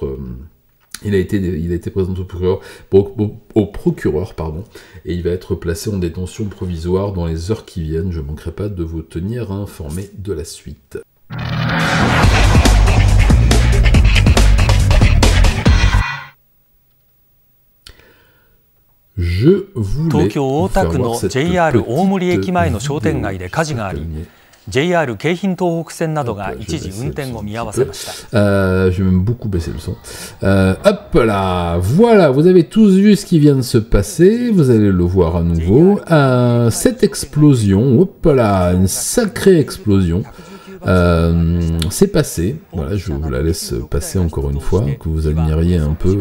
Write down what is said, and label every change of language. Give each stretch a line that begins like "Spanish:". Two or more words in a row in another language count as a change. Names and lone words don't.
French: Il a été présenté au procureur, et il va être placé en détention provisoire dans les heures qui viennent. Je ne manquerai pas de vous tenir informé de la suite. Je voulais vous faire voir cette
Japanese: JR 京浜東北線などが一時運転を見合わせました。
French: Je vais même beaucoup baisser le son. Hop là, voilà, vous avez tous vu ce qui vient de se passer, vous allez le voir à nouveau. Cette explosion, hop là, une sacrée explosion. C'est passé, voilà, je vous la laisse passer encore une fois, que vous admiriez un peu.